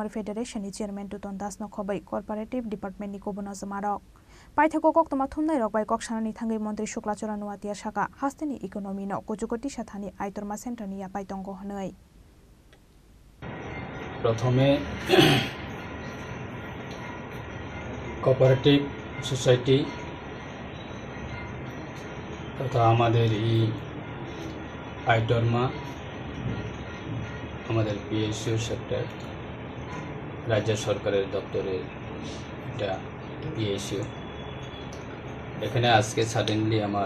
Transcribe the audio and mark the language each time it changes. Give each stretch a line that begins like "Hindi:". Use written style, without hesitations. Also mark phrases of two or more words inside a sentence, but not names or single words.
Kok Borok: Federation ni Chairman Tuton Das Nokhobai
English: Cooperative Department
Kok Borok: ni Kobono Zamarok Paithako kok toma thumnai rokbai koksanani thangai Montri Shuklachara Nuatia Shaka Hasteni Economy no Kojukoti Sathani Aitorma Center ni yapai tongo honoi
Bangla: প্রথমে
English: cooperative society
Bangla: তথা আমাদের এই আইটরমা আমাদের
English: PSU sector
Bangla: রাজ্য সরকারের দপ্তরের এটা পিএসইউ এখানে আজকে সাডেনলি